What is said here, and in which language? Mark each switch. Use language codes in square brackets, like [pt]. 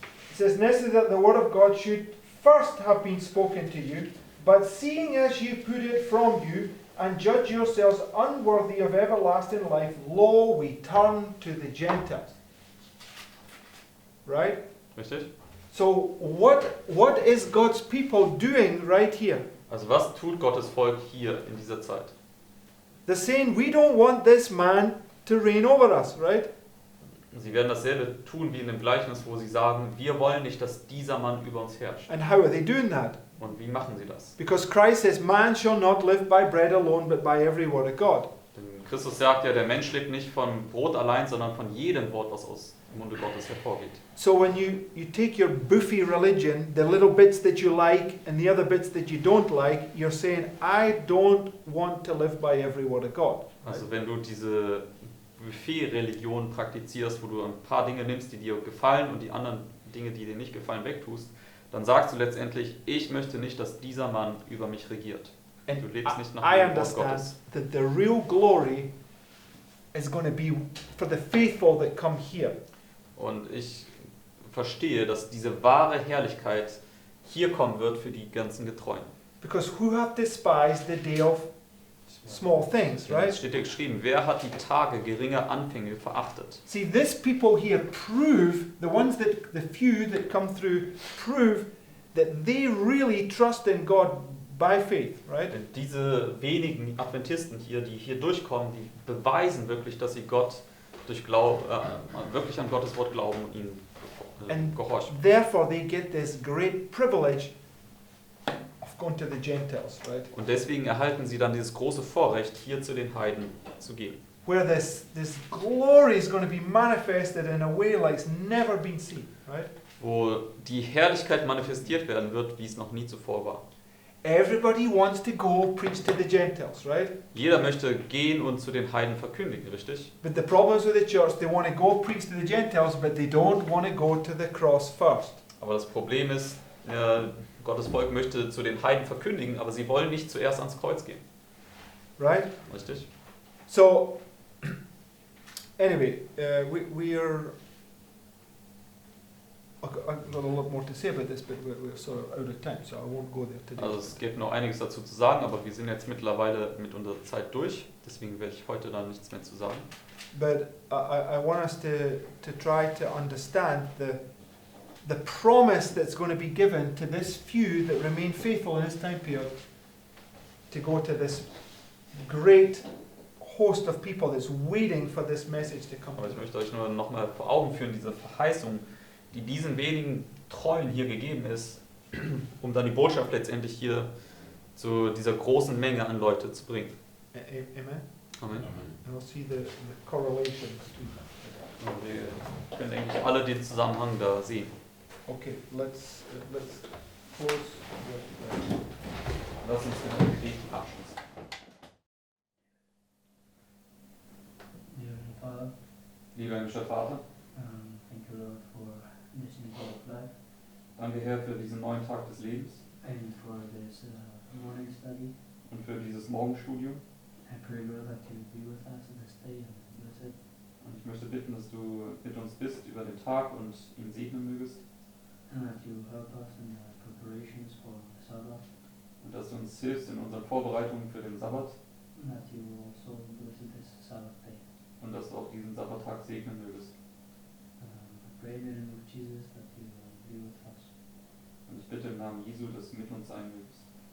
[en] It says, necessary that the word of God should first have been spoken to you, but seeing as you put it from you, and judge yourselves unworthy of everlasting life, lo, we turn to the Gentiles. Right? [de] Richtig? [en] So what is God's people doing right here? [de] Also was tut Gottes Volk hier in dieser Zeit? [en] They're saying, we don't want this man to reign over us, right? [de] Sie werden dasselbe tun wie in dem Gleichnis, wo sie sagen, wir wollen nicht, dass dieser Mann über uns herrscht. [en] And how are they doing that? [de] Und wie machen sie das? [en] Because Christ says, man shall not live by bread alone, but by every word of God. [de] Denn Christus sagt ja, der Mensch lebt nicht von Brot allein, sondern von jedem Wort, was aus dem Munde Gottes hervorgeht. [en] So when you take your buffy religion, the little bits that you like and the other bits that you don't like, you're saying, I don't want to live by every word of God. [de] Also wenn du diese Buffet-Religion praktizierst, wo du ein paar Dinge nimmst, die dir gefallen und die anderen Dinge, die dir nicht gefallen, wegtust, dann sagst du letztendlich, ich möchte nicht, dass dieser Mann über mich regiert. Du lebst nicht nach [en] I [de] dem Wort [en] understand [de] Gottes. [en] that the real glory is going to be for the faithful that come here. [de] Und ich verstehe, dass diese wahre Herrlichkeit hier kommen wird für die ganzen Getreuen. [en] Because who have despised the day of small things, [de] Es [en] right? [de] steht hier geschrieben, wer hat die Tage geringer Anfänge verachtet? [en] See, this people here prove, the few that come through, prove that they really trust in God by faith, right? [de] Denn diese wenigen Adventisten hier, die hier durchkommen, die beweisen wirklich, dass sie Gott durch wirklich an Gottes Wort glauben und ihm [en] And [de] gehorchen. [en] therefore they get this great privilege of going to the Gentiles, right? [de] Und deswegen erhalten sie dann dieses große Vorrecht, hier zu den Heiden zu gehen. [en] Where this glory is going to be manifested in a way like it's never been seen, right? [de] Wo die Herrlichkeit manifestiert werden wird, wie es noch nie zuvor war. [en] Everybody wants to go preach to the Gentiles, right? [de] Jeder möchte gehen und zu den Heiden verkündigen, richtig? [en] But the problem is with the church, they want to go preach to the Gentiles, but they don't want to go to the cross first. [de] Aber das Problem ist, Gottes Volk möchte zu den Heiden verkündigen, aber sie wollen nicht zuerst ans Kreuz gehen. [en] Right? [de] Richtig? [en] So, anyway, we are... I've got a lot more to say about this, but we're sort of out of time, so I won't go there today. [de] Also es gibt noch einiges dazu zu sagen, aber wir sind jetzt mittlerweile mit unserer Zeit durch, deswegen werde ich heute da nichts mehr zu sagen. [en] But I want us to try to understand the promise that's going to be given to this few that remain faithful in this time period to go to this great host of people that's waiting for this message to come. [de] Aber ich möchte euch nur nochmal vor Augen führen, diese Verheißung, die diesen wenigen Treuen hier gegeben ist, um dann die Botschaft letztendlich hier zu dieser großen Menge an Leute zu bringen. [en] Amen. [de] Amen. [en] You'll see the correlation between them. [de] Und wir können eigentlich alle den Zusammenhang da sehen. [en] Okay, let's close with [de] Lass uns mit dem Gebet abschließen. [en] Dear Heavenly Father, [de] Lieber himmlischer Vater, [en] thank you, Lord, for this new day of life [de] danke Herr für diesen neuen Tag des Lebens [en] and for this morning study. [de] und für dieses Morgenstudium. [en] I pray, Lord, that you be with us this day and bless it. [de] Und ich möchte bitten, dass du mit uns bist über den Tag und ihn segnen mögest. [en] And that you help us in the preparations for the Sabbath. [de] Und dass du uns hilfst in unseren Vorbereitungen für den Sabbat. [en] And that you also bless this Sabbath day. [de] Und dass du auch diesen Sabbattag segnen mögest. [en] I pray in the name of Jesus that you will be with us. [de] Und ich bitte im Namen Jesu, dass du mit uns sein mögest.